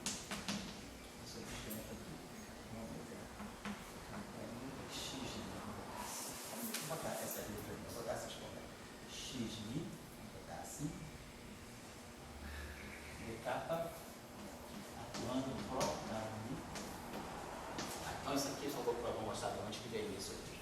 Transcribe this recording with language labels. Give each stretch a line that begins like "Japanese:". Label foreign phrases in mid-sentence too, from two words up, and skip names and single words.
Portuguese: Isso aqui, ômega, kappa mi, x mi. Vou botar essa letra, vou botar essas coisas. X mi. Assim, d kappa atuando no próprio W. Então isso aqui eu só vou mostrar para onde que veio isso aqui.